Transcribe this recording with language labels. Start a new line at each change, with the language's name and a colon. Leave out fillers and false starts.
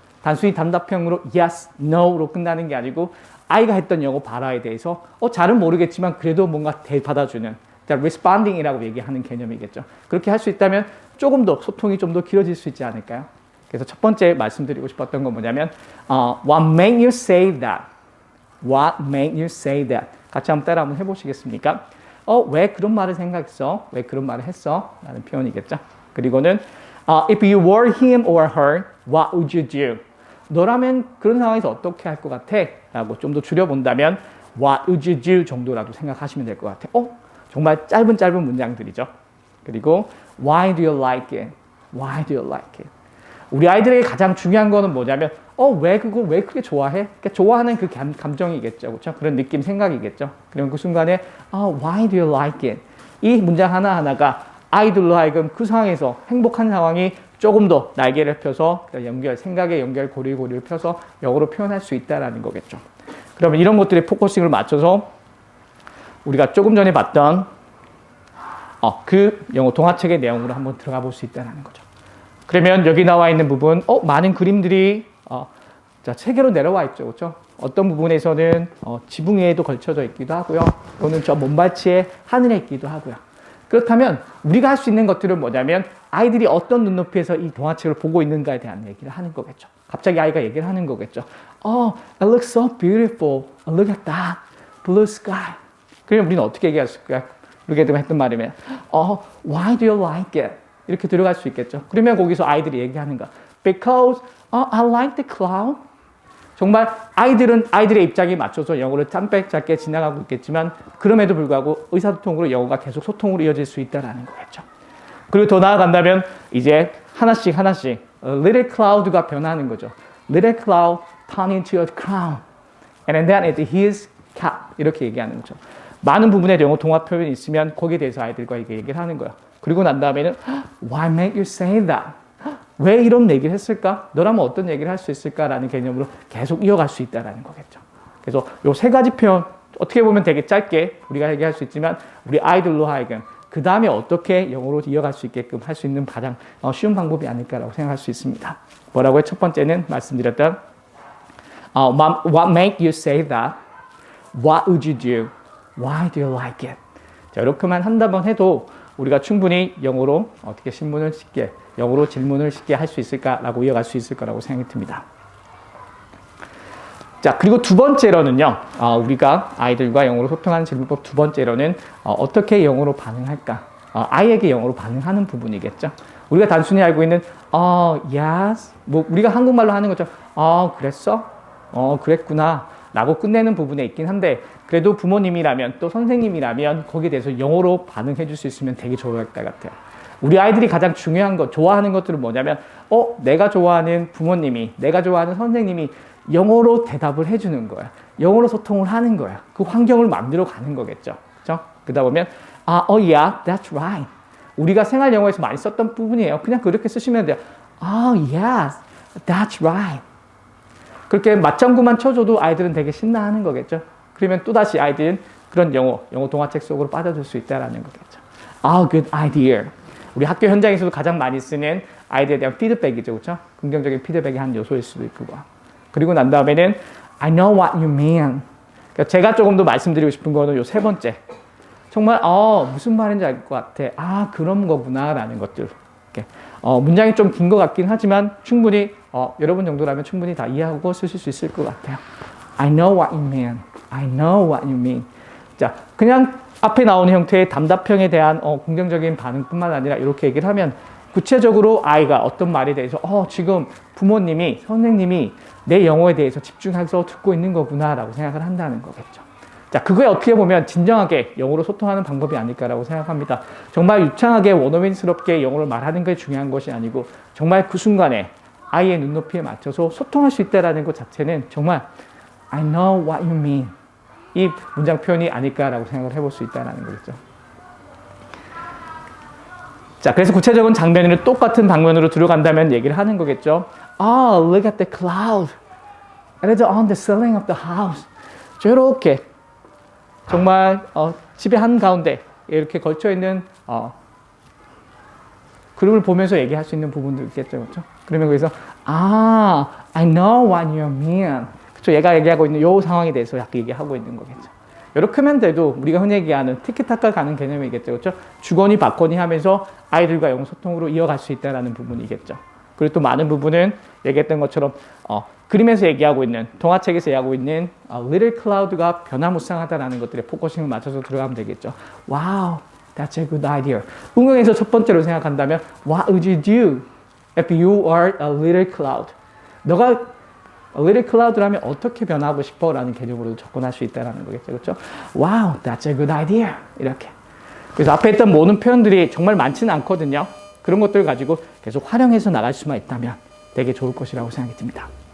Korean: 단순히 단답형으로
English: yes, no
Korean: 로 끝나는 게 아니고 아이가 했던 영어 발화에 대해서 잘은 모르겠지만 그래도 뭔가 대받아주는 responding이라고 얘기하는 개념이겠죠. 그렇게 할 수 있다면 조금 더 소통이 좀 더 길어질 수 있지 않을까요? 그래서 첫 번째 말씀드리고 싶었던 건 뭐냐면
English: What made you say that? What made you say that?
Korean: 같이 한번 따라 한번 해보시겠습니까? 왜 그런 말을 생각했어? 왜 그런 말을 했어? 라는 표현이겠죠. 그리고는
English: If you were him or her, what would you do?
Korean: 너라면 그런 상황에서 어떻게 할 것 같아? 라고 좀 더 줄여본다면
English: What would you do?
Korean: 정도라도 생각하시면 될 것 같아요. 정말 짧은 문장들이죠.
English: 그리고 Why do you like it? Why do you like it?
Korean: 우리 아이들에게 가장 중요한 거는 뭐냐면 왜 그렇게 좋아해? 그러니까 좋아하는 그 감정이겠죠. 그렇죠? 그런 느낌, 생각이겠죠. 그러면 그 순간에
English: Why do you like it?
Korean: 이 문장 하나하나가 아이들로 하여금 그 상황에서 행복한 상황이 조금 더 날개를 펴서 생각의 연결 고리를 펴서 영어로 표현할 수 있다는 거겠죠. 그러면 이런 것들에 포커싱을 맞춰서 우리가 조금 전에 봤던 그 영어 동화책의 내용으로 한번 들어가 볼 수 있다는 거죠. 그러면 여기 나와 있는 부분, 많은 그림들이 세 개로 내려와 있죠, 그렇죠? 어떤 부분에서는 지붕 위에도 걸쳐져 있기도 하고요. 또는 저 먼발치에 하늘에 있기도 하고요. 그렇다면 우리가 할 수 있는 것들은 뭐냐면 아이들이 어떤 눈높이에서 이 동화책을 보고 있는가에 대한 얘기를 하는 거겠죠. 갑자기 아이가 얘기를 하는 거겠죠.
English: It looks so beautiful. Look at that. Blue sky.
Korean: 그러면 우리는 어떻게 얘기했을까요? 루게드가 했던 말이면
English: Why do you like it?
Korean: 이렇게 들어갈 수 있겠죠. 그러면 거기서 아이들이 얘기하는 거.
English: Because I like the cloud.
Korean: 정말 아이들은 아이들의 입장에 맞춰서 영어를 짧게 지나가고 있겠지만 그럼에도 불구하고 의사소통으로 영어가 계속 소통으로 이어질 수 있다는 거겠죠. 그리고 더 나아간다면 이제 하나씩 little cloud가 변하는 거죠.
English: little cloud turn into a crown and then it his cap
Korean: 이렇게 얘기하는 거죠. 많은 부분에 영어 동화 표현이 있으면 거기에 대해서 아이들과 이게 얘기를 하는 거예요. 그리고 난 다음에는
English: Why make you say that?
Korean: 왜 이런 얘기를 했을까? 너라면 어떤 얘기를 할 수 있을까라는 개념으로 계속 이어갈 수 있다는 거겠죠. 그래서 이 세 가지 표현 어떻게 보면 되게 짧게 우리가 얘기할 수 있지만 우리 아이들로 하여금 그 다음에 어떻게 영어로 이어갈 수 있게끔 할 수 있는 가장 쉬운 방법이 아닐까라고 생각할 수 있습니다. 뭐라고요? 첫 번째는 말씀드렸던
English: What make you say that? What would you do? Why do you like it?
Korean: 자, 이렇게만 한다면 해도 우리가 충분히 영어로 어떻게 영어로 질문을 쉽게 할 수 있을까라고 이어갈 수 있을 거라고 생각이 듭니다. 자, 그리고 두 번째로는요, 우리가 아이들과 영어로 소통하는 질문법 두 번째로는 어떻게 영어로 반응할까? 아이에게 영어로 반응하는 부분이겠죠. 우리가 단순히 알고 있는 yes, 우리가 한국말로 하는 거죠. 그랬어? 그랬구나. 라고 끝내는 부분에 있긴 한데 그래도 부모님이라면 또 선생님이라면 거기에 대해서 영어로 반응해 줄 수 있으면 되게 좋을 것 같아요. 우리 아이들이 가장 중요한 것, 좋아하는 것들은 뭐냐면 내가 좋아하는 부모님이, 내가 좋아하는 선생님이 영어로 대답을 해주는 거야. 영어로 소통을 하는 거야. 그 환경을 만들어 가는 거겠죠. 그렇죠? 그러다 보면
English: yeah, that's right.
Korean: 우리가 생활 영어에서 많이 썼던 부분이에요. 그냥 그렇게 쓰시면 돼요.
English: yes, that's right.
Korean: 그렇게 맞장구만 쳐줘도 아이들은 되게 신나하는 거겠죠. 그러면 또다시 아이들은 그런 영어 동화책 속으로 빠져들 수 있다는 거겠죠.
English: Good idea.
Korean: 우리 학교 현장에서도 가장 많이 쓰는 아이들에 대한 피드백이죠. 그렇죠? 긍정적인 피드백의 한 요소일 수도 있고. 그리고 난 다음에는
English: I know what you mean.
Korean: 그러니까 제가 조금 더 말씀드리고 싶은 거는 요 세 번째. 정말 무슨 말인지 알 것 같아. 그런 거구나 라는 것들. 이렇게. 문장이 좀 긴 것 같긴 하지만 충분히 여러분 정도라면 충분히 다 이해하고 쓰실 수 있을 것 같아요.
English: I know what you mean. I know what you mean.
Korean: 자, 그냥 앞에 나오는 형태의 답답형에 대한 긍정적인 반응뿐만 아니라 이렇게 얘기를 하면 구체적으로 아이가 어떤 말에 대해서 지금 부모님이, 선생님이 내 영어에 대해서 집중해서 듣고 있는 거구나라고 생각을 한다는 거겠죠. 자, 그거에 어떻게 보면 진정하게 영어로 소통하는 방법이 아닐까라고 생각합니다. 정말 유창하게 원어민스럽게 영어를 말하는 게 중요한 것이 아니고 정말 그 순간에 아이의 눈높이에 맞춰서 소통할 수 있다는 것 자체는 정말
English: I know what you mean.
Korean: 이 문장 표현이 아닐까라고 생각을 해볼 수 있다는 거겠죠. 자, 그래서 구체적인 장면을 똑같은 방면으로 들어간다면 얘기를 하는 거겠죠.
English: Look at the cloud. It is on the ceiling of the house.
Korean: 저렇게 정말 집의 한가운데 이렇게 걸쳐 있는 그림을 보면서 얘기할 수 있는 부분도 있겠죠, 그렇죠? 그러면 거기서
English: I know what you mean.
Korean: 그렇죠? 얘가 얘기하고 있는 이 상황에 대해서 약간 얘기하고 있는 거겠죠. 이렇게 하면 돼도 우리가 흔히 얘기하는 티키타카 가는 개념이겠죠, 그렇죠? 주거니 받거니 하면서 아이들과 영어 소통으로 이어갈 수 있다라는 부분이겠죠. 그리고 또 많은 부분은 얘기했던 것처럼 그림에서 얘기하고 있는 동화책에서 얘기하고 있는 Little Cloud가 변화무쌍하다라는 것들에 포커싱을 맞춰서 들어가면 되겠죠.
English: Wow, that's a good idea.
Korean: 응용에서 첫 번째로 생각한다면
English: What would you do if you are a little cloud?
Korean: 너가 Little Cloud라면 어떻게 변하고 싶어? 라는 개념으로 접근할 수 있다는 거겠죠. 그렇죠?
English: Wow, that's a good idea.
Korean: 이렇게. 그래서 앞에 했던 모든 표현들이 정말 많지는 않거든요. 그런 것들을 가지고 계속 활용해서 나갈 수만 있다면 되게 좋을 것이라고 생각이 듭니다.